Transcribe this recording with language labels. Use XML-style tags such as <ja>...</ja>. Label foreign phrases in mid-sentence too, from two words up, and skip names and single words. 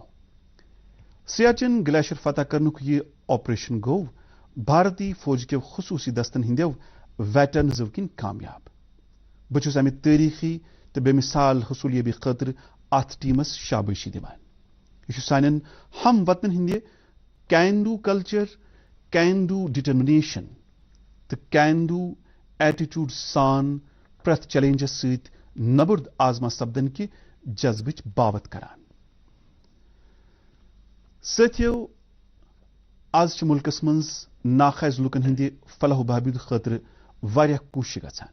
<ks>سیاچن گلیشر فتح کرنُک یہِ آپریشن گوٚو بھارتی فوج کٮ۪و خصوٗصی دستن ہٕنٛدیو ویٹرنزو کِنۍ کامیاب. بہٕ چھُس امہِ تٲریٖخی تہٕ بے مثال حصوٗلیٲبی خٲطرٕ اتھ ٹیٖمس شابٲشی دِوان. یہِ چھُ سانٮ۪ن ہم وطنن ہٕنٛدِ</ks> <en>can do culture, can do determination</en> <ks>تہٕ</ks> <en>can do attitude</en> <ks>سان پرٛٮ۪تھ چیلنجس سۭتۍ نبرد آزما سپدن کہِ جذبٕچ باوت کران. ساتھیو آز چھ ملکس منز ناخیز لُکن ہندِ فلاح و بہبود خٲطرٕ واریاہ کوٗشش گژھان.</ks>